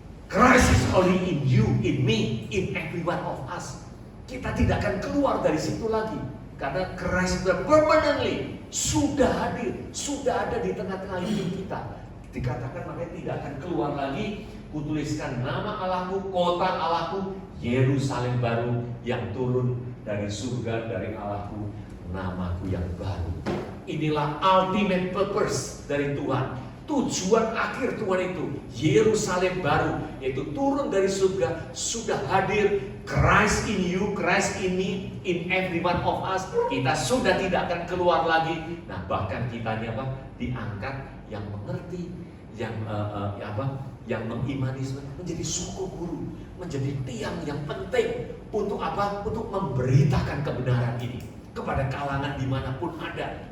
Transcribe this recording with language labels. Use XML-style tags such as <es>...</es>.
<en>Christ is only in you, in me, in every one of us.</en> <id>Kita tidak akan keluar dari situ lagi. Karena Christ sudah permanently, sudah hadir, sudah ada di tengah-tengah hidup kita. Dikatakan makanya tidak akan keluar lagi. Kutuliskan nama Allahku, kota Allahku, Yerusalem baru yang turun dari surga, dari Allahku, namaku yang baru. Inilah</id> <en>ultimate purpose</en> <id>dari Tuhan. Tujuan akhir Tuhan itu Yerusalem baru, yaitu turun dari surga, sudah hadir.</id> <en>Christ in you, Christ in me, in every one of us.</en> <id>Kita sudah tidak akan keluar lagi. Nah, bahkan kita ini apa? Diangkat yang mengerti, yang yang mengimani, menjadi suku guru, menjadi tiang yang penting untuk apa? Untuk memberitakan kebenaran ini kepada kalangan dimanapun ada.</id>